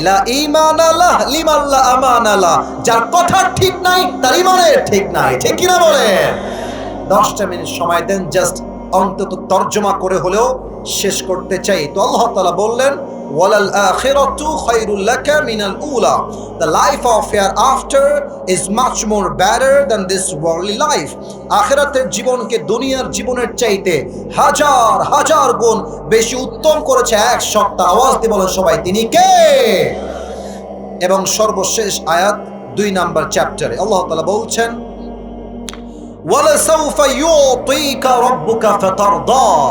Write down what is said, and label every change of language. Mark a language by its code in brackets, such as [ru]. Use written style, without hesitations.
[ar] লা ঈমান আলাহ লিমান লা আমান আলাহ। [bn] যার কথা ঠিক নাই তার ইমানের ঠিক নাই। ঠিক কি না বলেন? 10টা মিনিট সময় দেন, জাস্ট অন্তত তর্জমা করে হলেও শেষ করতে চাই। তো আল্লাহ তাআলা বললেন [ar] ওয়ালাল আখিরাতু খায়রুল লাকা মিনাল উলা। [en] The life of hereafter is much more better than this worldly life. [bn] আখিরাতের জীবনকে দুনিয়ার জীবনের চাইতে হাজার হাজার গুণ বেশি উত্তম করেছে এক সত্তা। আওয়াজ দিয়ে বলেন সবাই, তিনি কে? এবং সর্বশেষ আয়াত 2 নাম্বার চ্যাপ্টারে আল্লাহ তাআলা বলছেন [ar] ওয়ালাসাউফা ইউতিকা রাব্বুকা ফাতারদা।